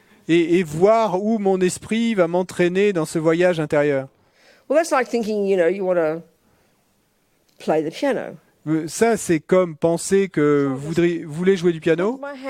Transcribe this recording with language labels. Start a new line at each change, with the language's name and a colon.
French: Et voir où mon esprit va m'entraîner dans ce voyage intérieur.
English: Well, that's like thinking, you want to play the piano.
French: Ça, c'est comme penser que vous voulez jouer du piano.